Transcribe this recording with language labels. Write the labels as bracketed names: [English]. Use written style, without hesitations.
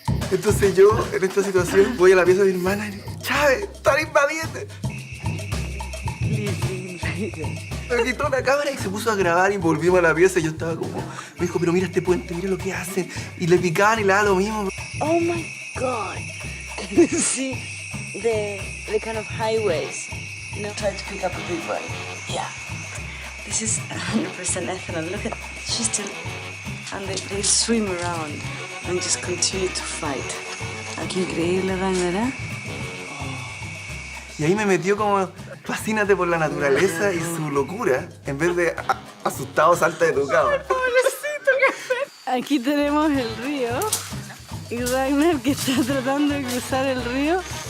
[Spanish] Entonces yo, en esta situación, voy a la pieza de mi hermana y digo, Chávez, están invadiendo. Me quitó la cámara y se puso a grabar y volvimos a la pieza y yo estaba como... Me dijo, pero mira este puente, mira lo que hacen. Y le picaban y le daban lo mismo. [English] Oh my God. Can you see the kind of highways? You know, try to pick up a big one. Yeah. This is 100% ethanol. Look at, she's still, and they swim around and just continue to fight. [Spanish] Qué increíble, Ragnar, ¿eh? Y ahí me metió como, fascínate por la naturaleza y su locura, en vez de asustado salta de tu cama. Aquí tenemos el río y Ragnar que está tratando de cruzar el río.